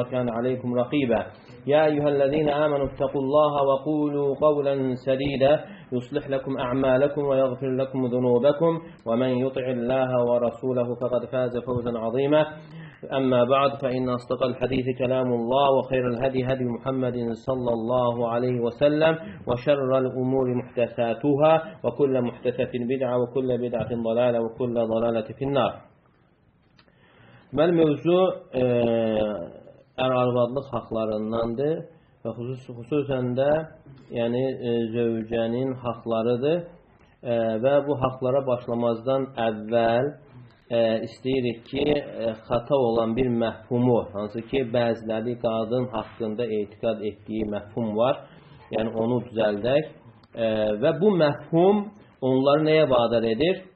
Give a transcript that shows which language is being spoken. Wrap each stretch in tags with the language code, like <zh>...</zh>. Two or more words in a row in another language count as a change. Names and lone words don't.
<ar>كان عليكم رقيبا يا أيها الذين آمنوا اتقوا الله وقولوا قولا سديدا يصلح لكم أعمالكم ويغفر لكم ذنوبكم ومن يطع الله ورسوله فقد فاز فوزا عظيما أما بعد فإن أصدق الحديث كلام الله وخير الهدي هدي محمد صلى الله عليه وسلم وشر الأمور محدثاتها وكل محدثة بدعة وكل بدعة ضلالة وكل ضلالة في النار.</ar> <az>Deməli, mövzu ər-arvadlıq haqlarındandır və xüsusən də yəni, zövcənin haqlarıdır və bu haqlara başlamazdan əvvəl istəyirik ki, xata olan bir məhfumu, hansı ki, bəziləri qadın haqqında etiqad etdiyi məhfum var, yəni onu düzəldək və bu məhfum onları nəyə vadar edir?</az>